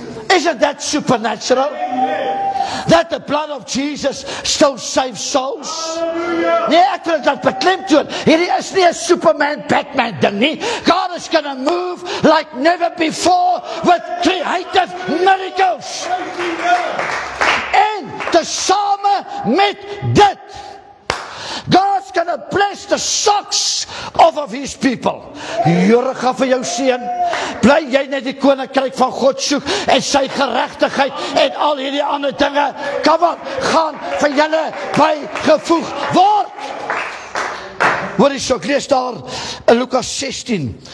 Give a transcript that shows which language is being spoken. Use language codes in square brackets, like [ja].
[en] Isn't that supernatural? That the blood of Jesus still saves souls? [af] Nee, ek wil dit beklemtoon. Hierdie is nie 'n Superman, Batman ding nie. [en] God is going to move like never before with creative miracles. [af] En tesame met dit, [en] God's going to bless the socks off of his people. [af] Here gaan vir jou seën. Bly jy net die koninkryk van God soek en sy geregtigheid en al hierdie ander dinge, kom on, gaan vir julle bygevoeg word. Hoor jy so, ek lees daar in Lukas 16.